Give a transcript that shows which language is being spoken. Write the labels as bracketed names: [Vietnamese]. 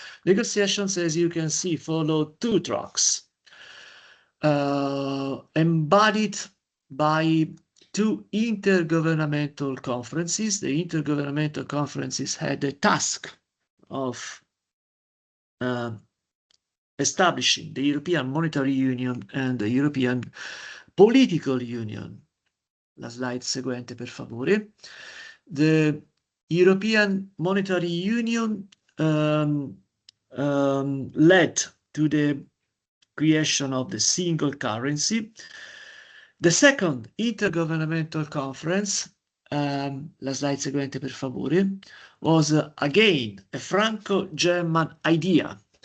[English] Negotiations, as you can see, followed two tracks, embodied by two intergovernmental conferences. The intergovernmental conferences had the task of establishing the European Monetary Union and the European Political Union. [Italian] La slide seguente, per favore. [English] The European Monetary Union led to the creation of the single currency. The second intergovernmental conference, [Italian] la slide seguente per favore, [English] was again a Franco-German idea.